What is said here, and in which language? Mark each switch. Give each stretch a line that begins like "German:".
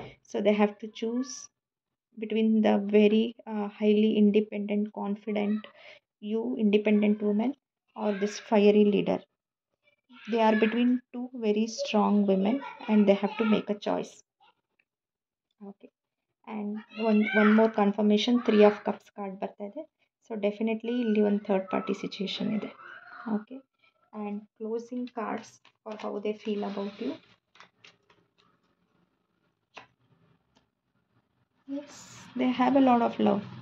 English: So they have to choose between the very highly independent, confident, independent woman, or this fiery leader. They are between two very strong women and they have to make a choice. Okay, and one more confirmation, 3 of cups card
Kannada: ಬರ್ತಾ ಇದೆ. So definitely ಇಲ್ಲಿ ಒಂದು third party situation ಇದೆ.
English: Okay, and closing cards for how they feel about you. Yes, they have a lot of love.